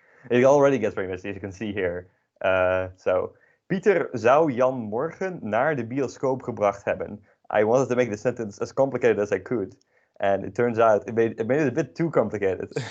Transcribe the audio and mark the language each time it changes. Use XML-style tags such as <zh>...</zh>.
<en>It already gets very messy, as you can see here.</en> <nl>So Pieter zou Jan morgen naar de bioscoop gebracht hebben.</nl> <en>I wanted to make the sentence as complicated as I could, and it turns out it made it a bit too complicated.</en>